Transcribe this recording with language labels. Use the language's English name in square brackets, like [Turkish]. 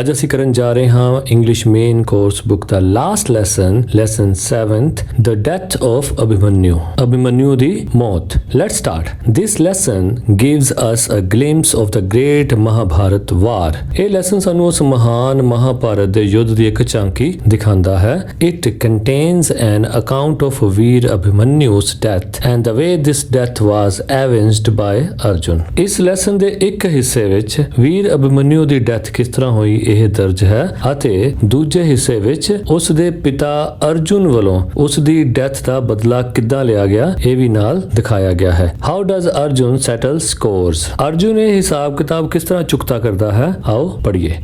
[Punjabi] ਅੱਜ ਅਸੀਂ ਕਰਨ ਜਾ ਰਹੇ ਹਾਂ English main course book ਦਾ last lesson 7th the death of Abhimanyu ਦੀ ਮੌਤ। [English] Let's start. This lesson gives us a glimpse of the great Mahabharata war. [Punjabi] ਇਹ ਲੈਸਨ ਸਾਨੂੰ ਉਸ ਮਹਾਨ ਮਹਾਭਾਰਤ ਦੇ ਯੁੱਧ ਦੀ ਇੱਕ ਝਾਂਕੀ ਦਿਖਾਉਂਦਾ ਹੈ। [English] It contains an account of Veer Abhimanyu's death and the way this death was avenged by Arjun. [Punjabi] ਇਸ ਲੈਸਨ ਦੇ ਇੱਕ ਹਿੱਸੇ ਵਿੱਚ ਵੀਰ ਅਭਿਮਨਿਊ ਦੀ ਡੈਥ ਕਿਸ ਤਰ੍ਹਾਂ ਹੋਈ ਇਹ ਦਰਜ ਹੈ ਅਤੇ ਦੂਜੇ ਹਿੱਸੇ ਵਿੱਚ ਉਸ ਦੇ ਪਿਤਾ ਅਰਜੁਨ ਵੱਲੋਂ ਉਸ ਦੀ ਡੈਥ ਦਾ ਬਦਲਾ ਕਿੱਦਾਂ ਲਿਆ ਗਿਆ ਇਹ ਵੀ ਨਾਲ ਦਿਖਾਇਆ ਗਿਆ ਹੈ। [English] How does Arjun settle scores. [Punjabi] Arjun ਇਹ ਹਿਸਾਬ ਕਿਤਾਬ ਕਿਸ ਤਰ੍ਹਾਂ ਚੁਕਤਾ ਕਰਦਾ ਹੈ, ਆਓ ਪੜ੍ਹੀਏ।